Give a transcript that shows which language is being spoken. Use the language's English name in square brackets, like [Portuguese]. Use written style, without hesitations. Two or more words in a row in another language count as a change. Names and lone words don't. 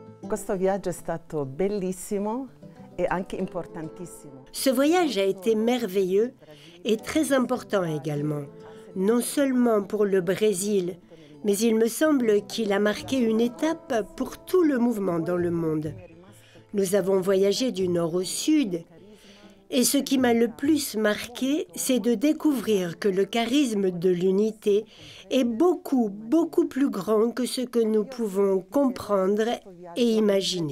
[Italian] Questo viaggio è stato bellissimo e anche importantissimo. [French] Ce voyage a été merveilleux et très important également, non seulement pour le Brésil, mais il me semble qu'il a marqué une étape pour tout le mouvement dans le monde. Nous avons voyagé du nord au sud, et ce qui m'a le plus marqué, c'est de découvrir que le charisme de l'unité est beaucoup, beaucoup plus grand que ce que nous pouvons comprendre et imaginer.